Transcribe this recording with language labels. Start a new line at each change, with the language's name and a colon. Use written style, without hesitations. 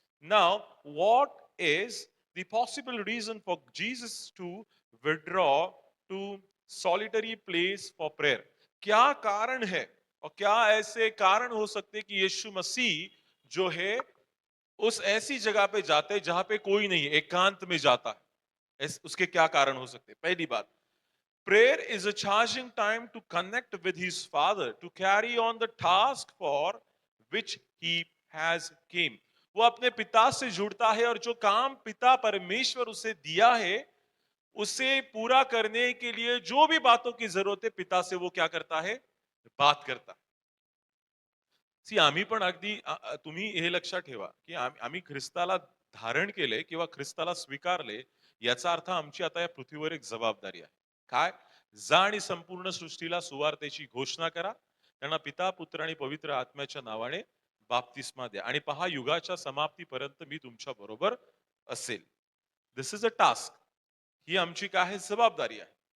English: Now what is the possible reason for Jesus to withdraw to solitary place for prayer?
Hindi: क्या कारण है और क्या ऐसे कारण हो सकते हैं कि यीशु मसीह जो है उस ऐसी जगह पे जाते हैं जहां पे कोई नहीं है, एकांत में जाता है? उसके क्या कारण हो सकते हैं? पहली बात,
English: prayer is a charging time to connect with his father, to carry on the task for which he has came.
Hindi: वो अपने पिता से जुड़ता है और जो काम पिता परमेश्वर उसे दिया है उसे पूरा करने के लिए जो भी बातों की जरूरत है पिता से वो क्या करता है? बात करता है।
Marathi: सी आम्ही पण अगदी तुम्ही हे लक्षात ठेवा की आम्ही ख्रिस्ताला धारण केले किंवा ख्रिस्ताला स्वीकारले याचा अर्थ आमची आता या पृथ्वीवर एक जबाबदारी आहे. काय? जा आणि संपूर्ण सृष्टीला सुवार्तेची घोषणा करा. त्यांना पिता, पुत्र आणि पवित्र आत्म्याच्या नावाने बाप्तिस्मा द्या आणि पहा युगाच्या समाप्तीपर्यंत मी तुमच्या बरोबर असेल.
English: This is a task.
Marathi: ही आमची काय आहे? जबाबदारी आहे.